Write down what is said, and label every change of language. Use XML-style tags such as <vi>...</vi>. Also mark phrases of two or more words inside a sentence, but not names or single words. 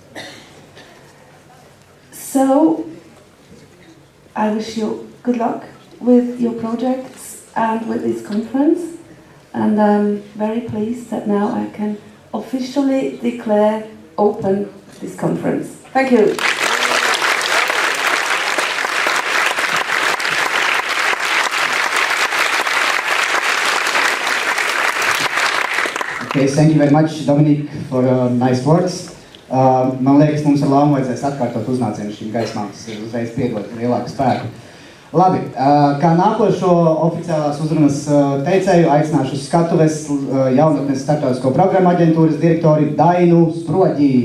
<en>So I wish you good luck with your projects and with this conference, and I'm very pleased that now I can officially declare open this conference. Thank you. Okay, thank you very much, Dominic, for nice words.</en> <lv>Man liekas, mums ar Lāmu vajadzēs atkārtot uznācienu šīm gaismām, tas ir uzreiz piedot lielāku spēku. Labi, kā nākošo oficiālās uzrunas teicēju, aicināšu uz skatuves jaunatnes Starptautisko programmu aģentūras direktori Dainu Sproģi.</lv>